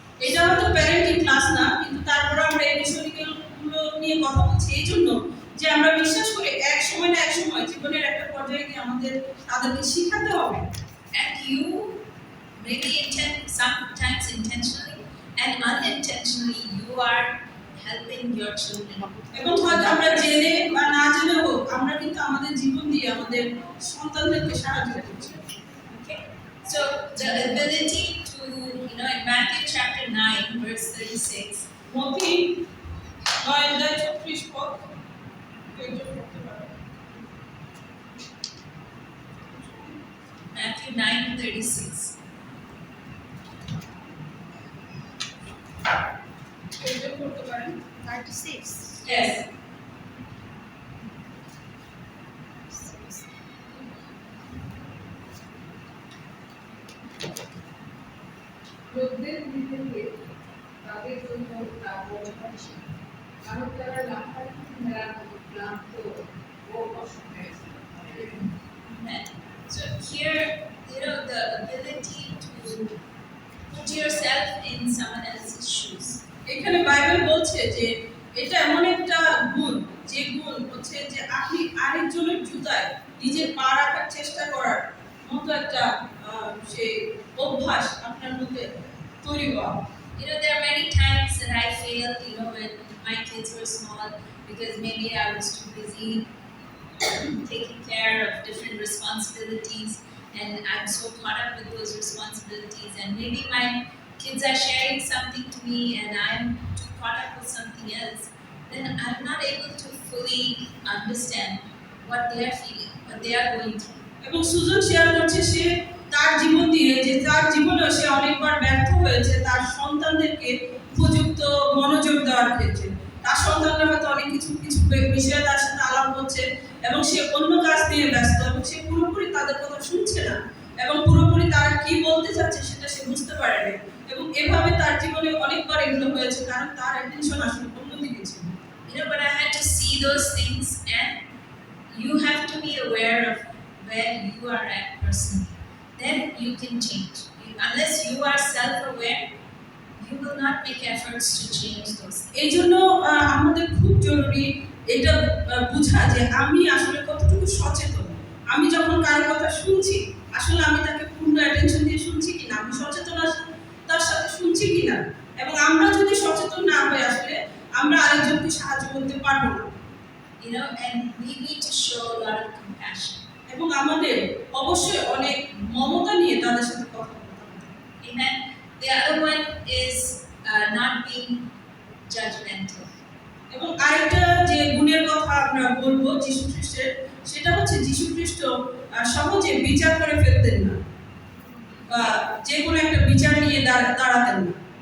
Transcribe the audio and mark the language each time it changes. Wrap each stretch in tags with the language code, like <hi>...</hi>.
<bn>এটা হয়তো parenting class না, কিন্তু তারপরে আমরা এই বিষয়গুলো নিয়ে কথা বলছি এই জন্য যে আমরা বিশ্বাস করি এক সময় না এক সময় জীবনের একটা পর্যায়ে গিয়ে আমাদের তাদেরকে শিখাতে হবে।</bn> <en>And you maybe sometimes intentionally and unintentionally, you are helping your children.</en> <bn>এবং হয়তো আমরা জেনে বা না জেনে হোক আমরা কিন্তু আমাদের জীবন দিয়ে আমাদের সন্তানদেরকে সাহায্য করছি।</bn> <en>Okay? So the ability to, in Matthew chapter 9, verse 36,</en> <bn>মতি 9:36 পদ একজন পড়তে পারে।</bn> <en>Matthew 9:36.</en> <bn>একজন পড়তে পারেন।</bn> <en>36. Yes.</en> <bn>লোকদের মধ্যে তাদের জন্য তা বড় হচ্ছে, কারণ তারা লাফালাফি মেলার মতো ক্লান্ত ও অসহায়।</bn> <en>Amen. So here, the ability to put yourself in someone else's shoes.</en> <bn>এখানে বাইবেল বলছে যে এটা এমন একটা গুণ, যে গুণ হচ্ছে যে আপনি আরেকজনের জুতায় নিজের পা রাখার চেষ্টা করার মতো একটা সেই অভ্যাস আপনার মধ্যে তৈরি হওয়া।</bn> <en>There are many times that I failed, when my kids were small, because maybe I was too busy taking care of different responsibilities, and I'm so caught up with those responsibilities, and maybe my kids are sharing something to me and I'm too caught up with something else, then I'm not able to fully understand what they are feeling, what they are going through.</en> <bn>এবং Sujan share করছে সে তার জীবন দিয়ে যে তার জীবনে সে অনেকবার ব্যর্থ হয়েছে তার সন্তানদেরকে উপযুক্ত মনোযোগ দেওয়ার ক্ষেত্রে। তার সন্তানরা হয়তো অনেক কিছু বিষয়ে তার সাথে আলাপ করছে এবং সে অন্য কাজ নিয়ে ব্যস্ত, এবং সে পুরোপুরি তাদের কথা শুনছে না এবং পুরোপুরি তারা কি বলতে চাচ্ছে সেটা সে বুঝতে পারে না। এবং এভাবে তার জীবনে অনেকবার এগুলো হয়েছে, কারণ তার অ্যাটেনশন আসলে অন্যদিকে ছিল।</bn> <en>But I had to see those things, and you have to be aware of where you are at personally. Then you can change. Unless you are self-aware, you will not make efforts to change those things.</en> <bn>এই জন্য আমাদের খুব জরুরি এটা বোঝা যে আমি আসলে কতটুকু সচেতন। আমি যখন কারোর কথা শুনছি আসলে আমি তাকে পূর্ণ অ্যাটেনশন দিয়ে শুনছি কিনা, আমি সচেতনতার সাথে শুনছি কিনা। এবং আমরা যদি সচেতন না হই আসলে আমরা আরেকজনকে সাহায্য করতে পারবো না।</bn> <en>And we need to show a lot of compassion.</en> <bn>এবং আমাদের অবশ্যই অনেক মমতা নিয়ে তাদের সাথে কথা বলতে হবে।</bn> <en>Amen. The other one is not being judgmental.</en> <bn>এবং আরেকটা যে গুণের কথা আমরা বলবো যীশু খ্রিস্টের, সেটা হচ্ছে যীশু খ্রিস্ট সহজে বিচার করে ফেলতেন না বা যে কোনো একটা বিচার নিয়ে দাঁড়াতেন না।</bn>